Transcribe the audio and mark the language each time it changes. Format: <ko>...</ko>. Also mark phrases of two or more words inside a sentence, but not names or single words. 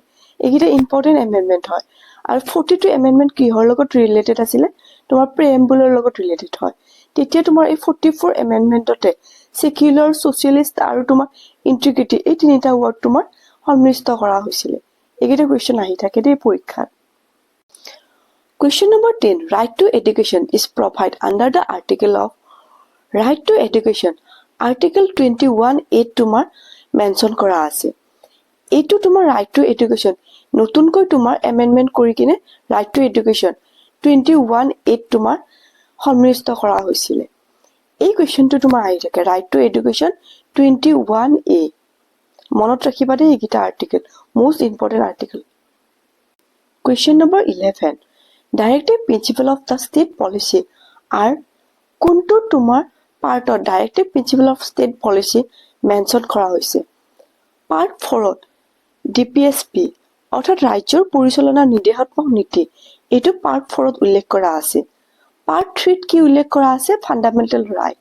<as>এইকেইটা</as> <en>important amendment</en> <as>হয়। আৰু 42 এমেণ্ডমেণ্ট কিহৰ লগত ৰিলেটেড আছিলে? তোমাৰ প্ৰিএম্বুলৰ লগত ৰিলেটেড হয়। তেতিয়া তোমাৰ এই 44 এমেণ্ডমেণ্টতে</as> <en>secular, socialist</en> <as>আৰু তোমাৰ ইণ্টিগ্ৰিটি এই তিনিটা ৱৰ্ড তোমাৰ সন্নিৱিষ্ট কৰা হৈছিলে। এইকেইটা কুৱেশ্যন আহি থাকে দেই পৰীক্ষাত।</as> <en>Question number 10. Right to education is provided under the article of? Right to education article 21(a)</en> <as>তোমাৰ মেনশ্যন কৰা আছে। এইটো তোমাৰ</as> <en>right to education</en> <as>নতুনকৈ তোমাৰ এমেণ্ডমেণ্ট কৰি কিনে</as> <en>right to education 21(a)</en> <as>তোমাৰ সন্নিৱিষ্ট কৰা হৈছিলে। এই কুৱেশ্যনটো তোমাৰ আহি থাকে</as> <en>right to education 21(a).</en> <as>মনত ৰাখিবা দেই এইকেইটা আৰ্টিকেল,</as> <en>most important article. Question number 11. Directive Principle of the State Policy are</en> <as>কোনটো তোমাৰ পাৰ্টত</as> <en>Directive Principle of State Policy</en> <as>মেনশ্যন কৰা হৈছে? পাৰ্ট 4ত ডিপিএছপি অৰ্থাৎ ৰাজ্যৰ পৰিচালনা নিৰ্দেশাত্মক নীতি এইটো পাৰ্ট 4ত উল্লেখ কৰা আছে। পাৰ্ট 3ত কি উল্লেখ কৰা আছে?</as> <en>fundamental right.</en>